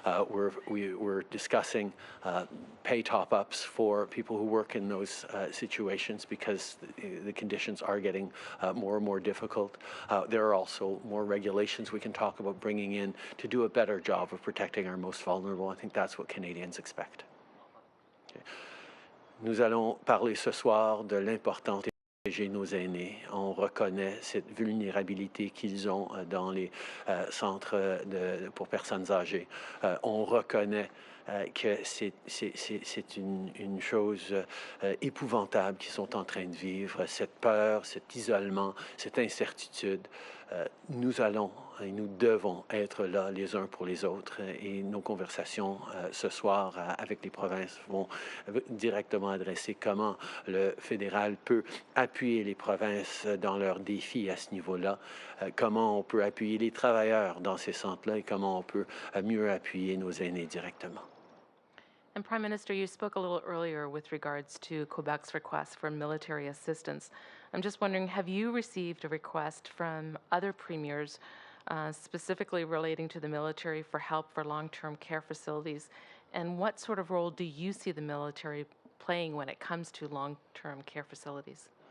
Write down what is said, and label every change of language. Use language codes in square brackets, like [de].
[en] We're discussing pay top-ups for people who work in those situations because the conditions are getting more and more difficult. There are also more regulations we can talk about bringing in to do a better job of protecting our most vulnerable. I think that's what Canadians expect. Okay. [fr] Nous allons parler ce soir de l'importante protéger nos aînés. On reconnaît cette vulnérabilité qu'ils ont dans les centres pour personnes âgées. On reconnaît que c'est une chose épouvantable qu'ils sont en train de vivre, cette peur, cet isolement, cette incertitude. Nous allons et nous devons être là les uns pour les autres et nos conversations ce soir avec les provinces vont directement adresser comment le fédéral peut appuyer les provinces dans leurs défis à ce niveau-là, comment on peut appuyer les travailleurs dans ces centres-là et comment on peut mieux appuyer nos aînés directement. [en] And Prime Minister, you spoke a little earlier with regards to Quebec's request for military assistance. I'm just wondering, have you received a request from other premiers specifically relating to the military for help for long-term care facilities? And what sort of role do you see the military playing when it comes to long-term care facilities?